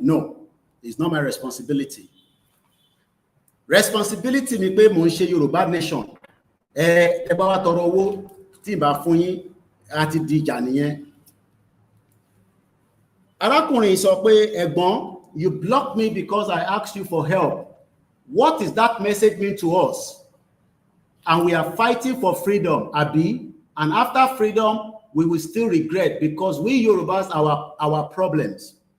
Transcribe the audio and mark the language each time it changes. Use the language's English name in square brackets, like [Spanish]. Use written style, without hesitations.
[English] No, it's not my responsibility. [Yoruba] Responsibility mi pé mò ń ṣe Yorùbá nation. Ẹ bá wá tọrọ owó tí ìbá fún yín àti di ìjà nìyẹn. Arákùnrin sọ pé ẹ̀gbọ́n, [English] you blocked me because I asked you for help. What does that message mean to us? And we are fighting for freedom, Abi. And after freedom, we will still regret because we Yorubas our problems.